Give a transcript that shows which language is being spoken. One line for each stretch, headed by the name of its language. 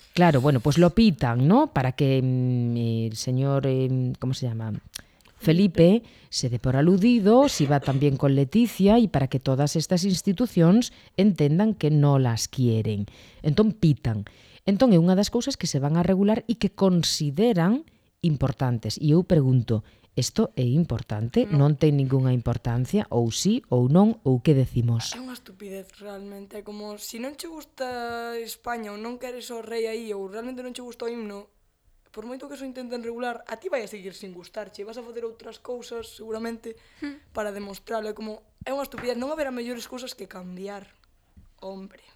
Spanish: Claro, bueno, pues lo pitan, ¿no? Para que el señor, ¿cómo se llama? Felipe, se dé por aludido, si va también con Leticia, y para que todas estas institucións entendan que no las quieren.
Galician: Entón, pitan. Entón, é unha das cousas que se van a regular e que consideran importantes. E eu pregunto, isto é importante? No. Non ten ninguna importancia? Ou sí, ou non, ou que decimos? É unha estupidez, realmente. É como, se si non che gusta España, ou non queres o rei aí, ou realmente non che gusta o himno, por moito que eso intenten regular, a ti vai a seguir sin gustarche, vas a facer outras cousas, seguramente, para demostrarlo. É como, é unha estupidez, non haberá mellores cousas que cambiar. Hombre.